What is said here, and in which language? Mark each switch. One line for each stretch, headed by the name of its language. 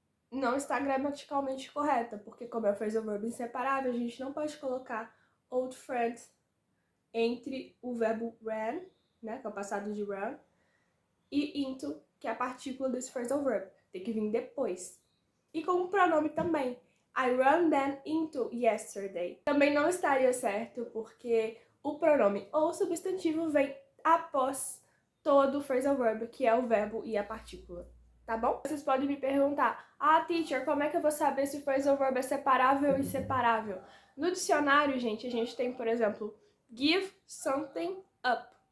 Portuguese: Não está gramaticalmente correta, porque como é o phrasal verb inseparável, a gente não pode colocar old friends entre o verbo ran, né, que é o passado de run, e into, que é a partícula desse phrasal verb. Tem que vir depois. E com o pronome também.
English: I ran them into yesterday.
Portuguese: Também não estaria certo, porque o pronome ou substantivo vem após todo o phrasal verb, que é o verbo e a partícula. Tá bom? Vocês podem me perguntar, teacher, como é que eu vou saber se o phrasal verb é separável ou inseparável? No dicionário, gente, a gente tem, por exemplo, give something up.